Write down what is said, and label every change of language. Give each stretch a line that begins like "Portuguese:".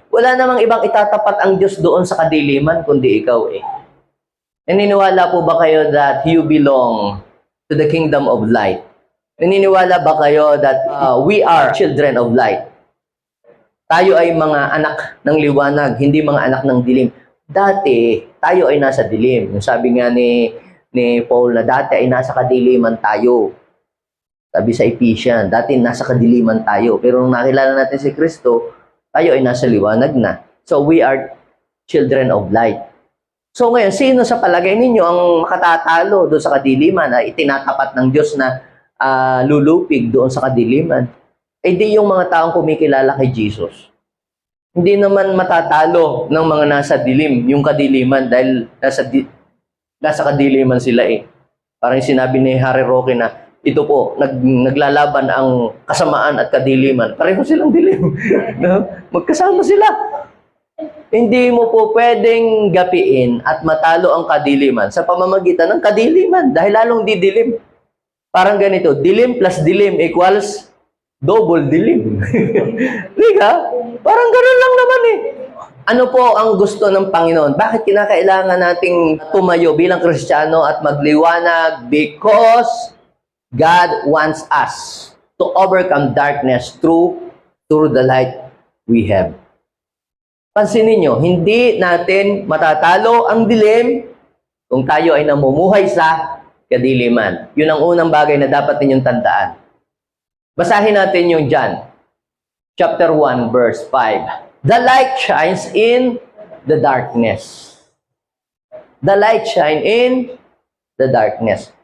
Filipino: Wala namang ibang itatapat ang Diyos doon sa kadiliman, kundi ikaw eh. Naniniwala po ba kayo
English: that you belong to the kingdom of light?
Filipino: Naniniwala ba kayo
English: that we are children of light?
Filipino: Tayo ay mga anak ng liwanag, hindi mga anak ng dilim. Dati, tayo ay nasa dilim. Yung sabi nga ni Paul na dati ay nasa kadiliman tayo. Sabi sa Ephesians, dati nasa kadiliman tayo. Pero nung nakilala natin si Kristo, tayo ay nasa liwanag na.
English: So, we are children of light.
Filipino: So, ngayon, sino sa palagay ninyo ang makatatalo doon sa kadiliman na itinatapat ng Diyos na lulupig doon sa kadiliman? Eh di yung mga taong kumikilala kay Jesus. Hindi naman matatalo ng mga nasa dilim, yung kadiliman, dahil nasa kadiliman sila eh. Parang sinabi ni Harry Roque na, ito po, naglalaban ang kasamaan at kadiliman. Pareho silang dilim. Magkasama sila. Hindi mo po pwedeng gapiin at matalo ang kadiliman sa pamamagitan ng kadiliman dahil lalong didilim. Parang ganito, dilim plus dilim equals double dilim. Di ka? Parang gano'n lang naman eh. Ano po ang gusto ng Panginoon? Bakit kinakailangan nating tumayo bilang Kristiyano at magliwanag?
English: Because God wants us to overcome darkness through the light we have.
Filipino: Pansinin nyo, hindi natin matatalo ang dilim kung tayo ay namumuhay sa kadiliman. Yun ang unang bagay na dapat ninyong tandaan. Basahin natin yung John, chapter 1, verse 5.
English: The light shines in the darkness. The light shine in the darkness.